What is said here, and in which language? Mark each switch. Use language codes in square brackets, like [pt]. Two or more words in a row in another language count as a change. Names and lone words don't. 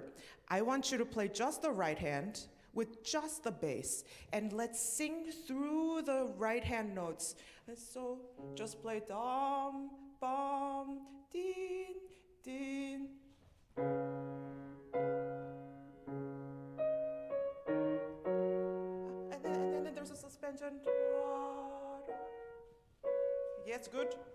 [en] I want you to play just the right hand with just the bass, and let's sing through the right hand notes. So just play dom, bom, din, din. And then there's a suspension. Yes, good.